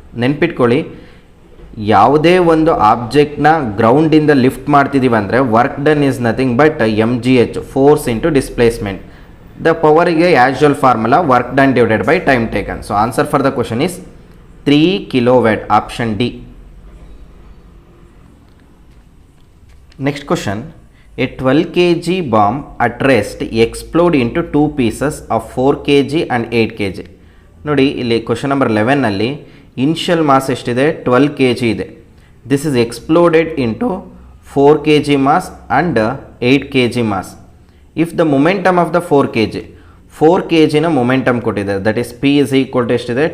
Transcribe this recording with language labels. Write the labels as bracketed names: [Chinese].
[Kannada] ನೆನ್ಪಿಟ್ಕೊಳ್ಳಿ, ಯಾವುದೇ ಒಂದು ಆಬ್ಜೆಕ್ಟ್ನ ಗ್ರೌಂಡಿಂದ ಲಿಫ್ಟ್ ಮಾಡ್ತಿದ್ದೀವಿ ಅಂದರೆ [English] work done is nothing but M G H, [Kannada] force into displacement. [English] The ಪವರಿಗೆ ಆ್ಯಶುವಲ್ formula work done divided by time taken. So answer for the question is 3 kilo watt, option D. Next question, a 12 kg bomb at rest explode into 2 pieces of 4 kg and 8 kg. [Kannada] ನೋಡಿ ಇಲ್ಲಿ question number 11ನಲ್ಲಿ initial mass ಎಷ್ಟಿದೆ? 12 kg ಇದೆ. [English] This is exploded into 4 kg mass and 8 kg mass. If the momentum of the 4 kg ನ momentum [Kannada] ಕೊಟ್ಟಿದೆ, [English] that is P is equal to [Kannada] ಎಷ್ಟಿದೆ?